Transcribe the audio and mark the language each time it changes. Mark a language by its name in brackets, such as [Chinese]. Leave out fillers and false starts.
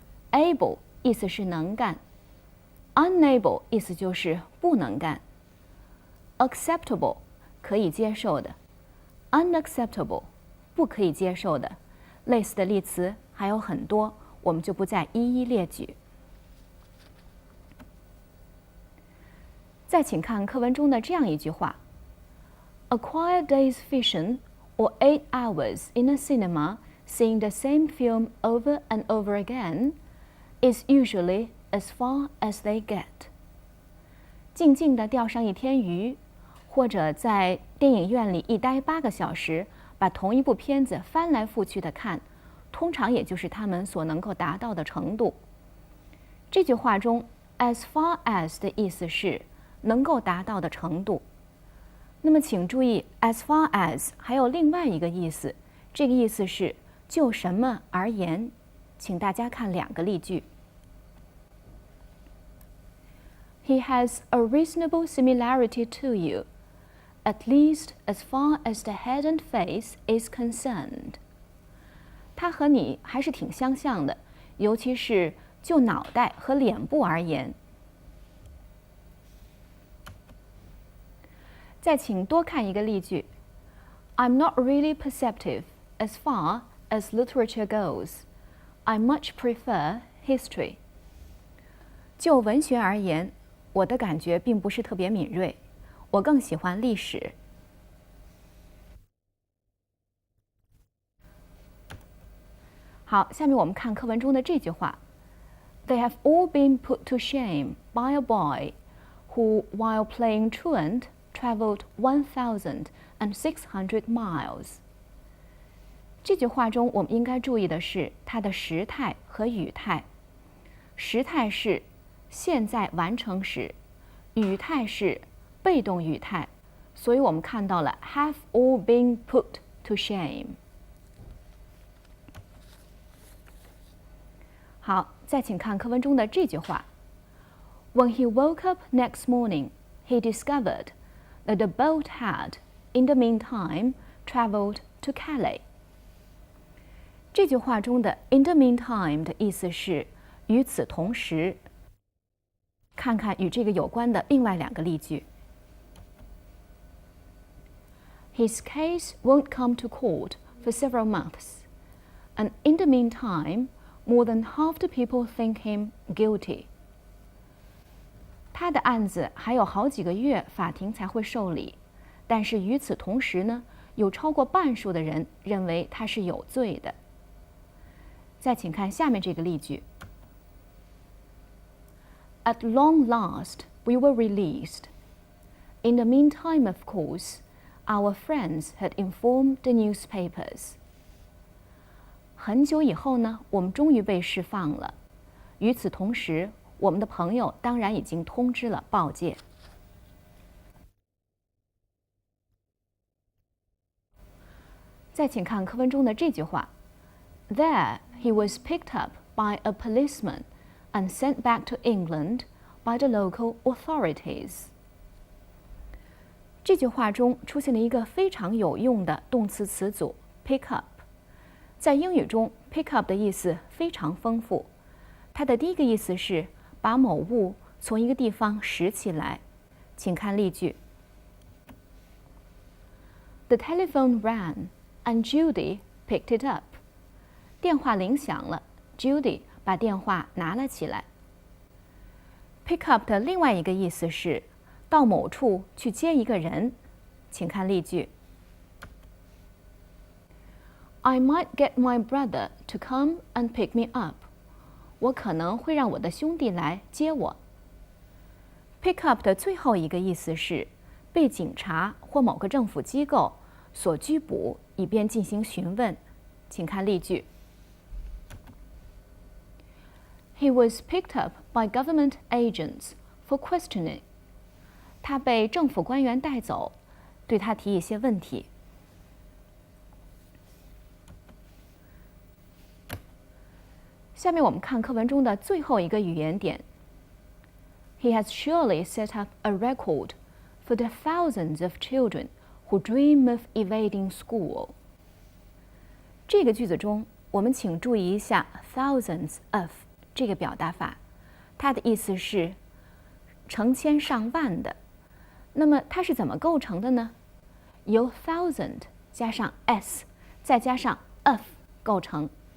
[Chinese] able 意思是能干， unable 意思就是不能干。 acceptable 可以接受的， unacceptable 不可以接受的。类似的例词还有很多，我们就不再一一列举。再请看课文中的这样一句话 [English] ：A quiet day's vision, or 8 hours in a cinema seeing the same film over and over again, is usually as far as they get. [Chinese] 静静地钓上一天鱼，或者在电影院里一待8个小时，把同一部片子翻来覆去的看，通常也就是他们所能够达到的程度。这句话中 as far as 的意思是能够达到的程度。那么请注意 as far as 还有另外一个意思，这个意思是就什么而言。请大家看2个例句。 [English] He has a reasonable similarity to you, at least as far as the head and face is concerned. [Chinese] 他和你还是挺相像的，尤其是就脑袋和脸部而言。再请多看一个例句 [English] I'm not really perceptive as far as literature goes. I much prefer history. [Chinese] 就文学而言，我的感觉并不是特别敏锐，我更喜欢历史。好，下面我们看课文中的这句话 [English] They have all been put to shame by a boy who, while playing truant, traveled 1,600 miles. [Chinese] 这句话中我们应该注意的是它的时态和语态。时态是现在完成时，语态是被动语态，所以我们看到了 [English] have all been put to shame。 [Chinese] 好，再请看课文中的这句话 [English] When he woke up next morning, he discovered that the boat had, in the meantime, traveled to Calais. [Chinese] 这句话中的 in the meantime 的意思是与此同时。看看与这个有关的另外2个例句。 [English] His case won't come to court for several months, and in the meantime, more than half the people think him guilty. [Chinese] 他的案子还有好几个月法庭才会受理，但是与此同时呢，有超过半数的人认为他是有罪的。再请看下面这个例句。 [English] At long last, we were released. In the meantime, of course, our friends had informed the newspapers. [Chinese] 很久以后呢，我们终于被释放了。与此同时，我们的朋友当然已经通知了报界。再请看课文中的这句话 [English] There, he was picked up by a policeman and sent back to England by the local authorities. [Chinese] 这句话中出现了一个非常有用的动词词组 pick up。在英语中 pick up 的意思非常丰富，它的第一个意思是把某物从一个地方拾起来。请看例句 [English] The telephone rang and Judy picked it up. [Chinese] 电话铃响了 Judy 把电话拿了起来。 Pick up 的另外一个意思是到某处去接一个人。请看例句 [English] I might get my brother to come and pick me up. [Chinese] 我可能会让我的兄弟来接我。Pick up 的最后一个意思是被警察或某个政府机构所拘捕，以便进行询问。请看例句。 [English] He was picked up by government agents for questioning. [Chinese] 他被政府官员带走，对他提一些问题。下面我们看课文中的最后一个语言点。 [English] He has surely set up a record for the thousands of children who dream of evading school. [Chinese] 这个句子中，我们请注意一下 thousands of 这个表达法，它的意思是成千上万的。那么它是怎么构成的呢？由 thousand 加上 s 再加上 of 构成。